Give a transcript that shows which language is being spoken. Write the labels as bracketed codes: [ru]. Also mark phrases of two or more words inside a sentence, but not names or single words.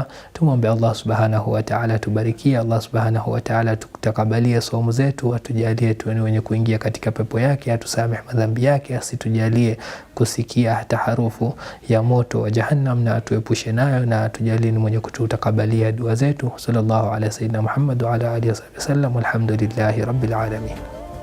[sw] Tumombe Allah [ar] سبحانه وتعالى [sw] tubarikie. Allah [ar] سبحانه وتعالى [sw] tutakabalie saumu zetu, atujalie tuwe wenye kuingia katika pepo yake, atusamehe madhambi yake, asitujalie kusikia hata harufu ya moto wa jahannam, na atuepushe nayo, na atujalie ni mwenye kututakabalia dua zetu. [ar] صلى الله عليه وسلم محمد وعلى آله وسلم والحمد لله رب العالمين.